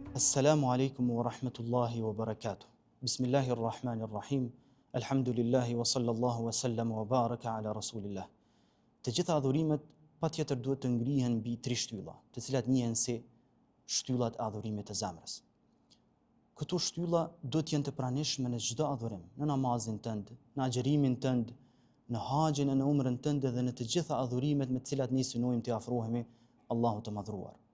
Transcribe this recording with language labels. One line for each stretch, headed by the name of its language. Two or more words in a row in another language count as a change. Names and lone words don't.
Arabic: السلام عليكم ورحمة الله وبركاته. بسم الله الرحمن الرحيم. الحمد لله وصلى الله وسلم وبارك على رسول الله.
Albanian: Të gjitha adhurimet patjetër duhet të ngrihen mbi tri shtylla, të cilat njihen si shtyllat e adhurimit të zemrës. Këto shtylla duhet të jenë të pranishme në çdo adhurim, në namazin tënd, në agjerimin tënd, në haxhin e në umrën tënde dhe në të gjitha adhurimet me të cilat ne synojmë të afrohemi Allahut të madhruar.